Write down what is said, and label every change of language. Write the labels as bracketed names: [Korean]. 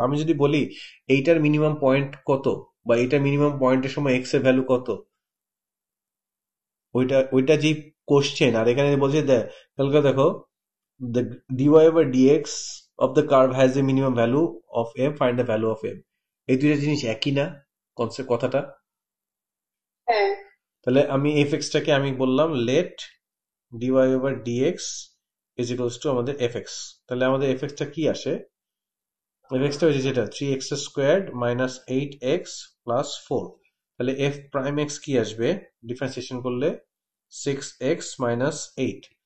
[Bangla] আমি যদি বলি এইটার মিনিমাম পয়েন্ট কত, বা এইটার মিনিমাম পয়েন্টের সময় x এর ভ্যালু কত, ওইটা ওইটা যে কোশ্চেন, আর এখানে বলছে তাহলে দেখো, [English] the dy/dx of the curve has a minimum value of m, [Bangla] find the value of m। এই দুইটা জিনিস একই না কনসেপ্ট কথাটা? হ্যাঁ তাহলে আমি fx-টাকে আমি বললাম let dy/dx is equals to আমাদের fx। তাহলে আমাদের fx-টা কি আসে, fx-টা হচ্ছে যেটা 3x² মাইনাস 8x প্লাস 4। তাহলে f প্রাইম x কি আসবে ডিফারেন্সিয়েশন করলে 6x মাইনাস 8।